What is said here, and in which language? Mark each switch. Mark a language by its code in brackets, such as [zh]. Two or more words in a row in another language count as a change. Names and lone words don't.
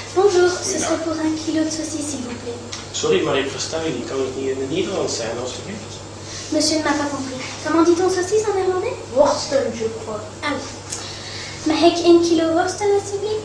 [fr] Bonjour, ce serait pour 1 kilo de saucisses, s'il vous plaît. [nl] Sorry, maar ik versta u niet. Kan het niet in het Nederlands zijn, alsjeblieft? [fr] Monsieur ne m'a pas compris. Comment dit-on saucisse en néerlandais? Worsten, je crois. Ah oui. [nl] Mag ik 1 kilo worsten, alsjeblieft?